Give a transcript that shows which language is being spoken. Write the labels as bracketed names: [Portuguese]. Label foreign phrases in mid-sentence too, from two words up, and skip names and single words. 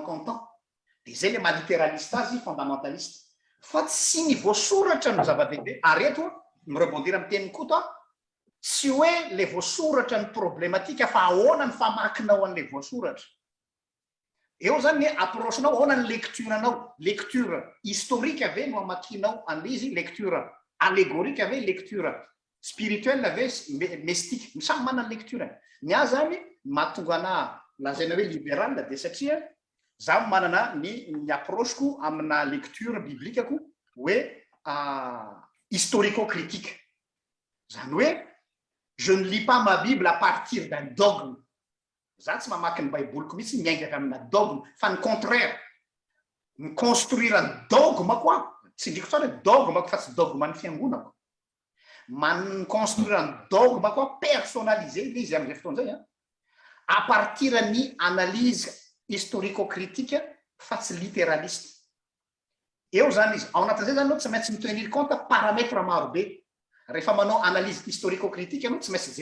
[Malagasy] comptant dia zay le malitéraliste azy fondamentaliste fa tsy ny voasoratra no zava-dehibe ary eto mirebondir amin'ny teniny koto tsy hoe le voasoratra ny problématika fa ahoana ny famakinao an'le voasoratra eo zany ny approche-nao ahoana ny lecture-nao [French] lecture historique [Malagasy] ave no amakinao an'le izy [French] lecture allégorique [Malagasy] ave lecture spirituelle ave mystique samy manana lecture ny azy zany mahatonga ana lazaina hoe libéral dia satria za manana ny approche-ko amina lecture biblique-ko hoe historico-critique zany hoe [French] je ne lis pas ma Bible à partir d'un dogme [Malagasy] za tsy mamaky ny baiboliko mihitsy miainga avy amina dogme fa ny contraire ny construire ny dogme koa tsy ndriko tsara dogme fa tsy dogme ny fiangonako man construire ny dogme koa personnalisé le izy amin'izay fotoana zay [French] à partir [Malagasy] ny [French] analyse historico-critique [Malagasy] fa tsy littéraliste eo zany izy ao anatin'izay zany anao tsy maintsy mitenir compte paramètre marobe rehefa manao [French] analyse historico-critique [Malagasy] anao tsy maintsy